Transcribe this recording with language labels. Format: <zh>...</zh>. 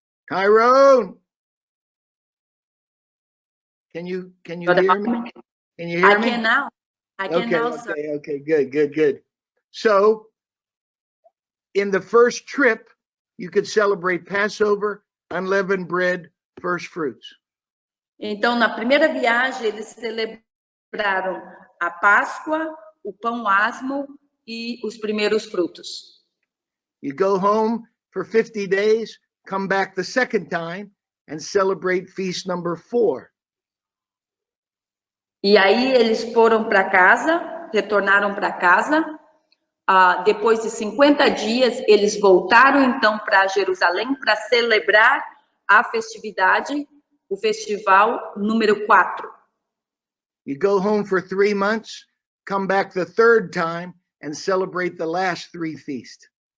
<en>Tyrone, can you hear me? Can you hear me? I can now. I can now, sir. Okay, good. So in the first trip, you could celebrate Passover, unleavened bread, first fruits.</en> <pt>Então, na primeira viagem, eles celebraram a Páscoa, o pão asmo e os primeiros frutos.</pt> <en>You go home for 50 days, come back the second time, and celebrate feast number 4.</en> <pt>E aí eles foram para casa, retornaram para casa. Depois de 50 dias, eles voltaram então para Jerusalém para celebrar a festividade, o festival número 4.</pt> <en>You go home for 3 months, come back the third time, and celebrate the last 3 feasts.</en>